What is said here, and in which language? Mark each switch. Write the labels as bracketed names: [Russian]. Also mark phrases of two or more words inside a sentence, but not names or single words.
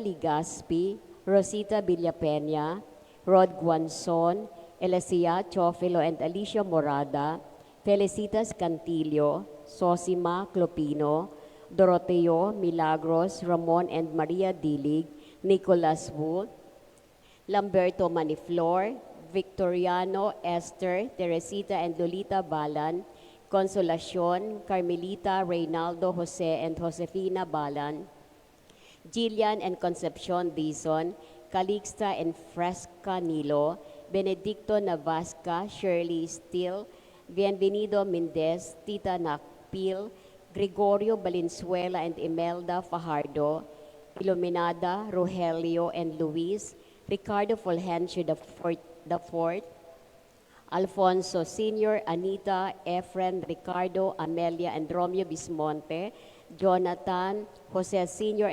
[English] Ligaspi, Rosita Villapeña, Rod Guanzon, Elasia Chofilo and Alicia Morada, Felicitas Cantillo, Sosima Clopino, Doroteo Milagros, Ramon and Maria Dilig, Nicolas Wu, Lamberto Maniflor, Victoriano, Esther, Teresita and Lolita Balan, Consolacion, Carmelita, Reynaldo, Jose and Josefina Balan, Jillian and Concepcion Dizon, Calixta and Fresca Nilo, Benedicto Navasca, Shirley Steele, Bienvenido Mendez, Tita Nakpil, Gregorio Valenzuela and Imelda Fajardo, Iluminada, Rogelio and Luis, Ricardo Fulgencio the Fourth, Alfonso Sr., Anita, Efren, Ricardo, Amelia, and Romeo Bismonte, Jonathan, Jose Sr.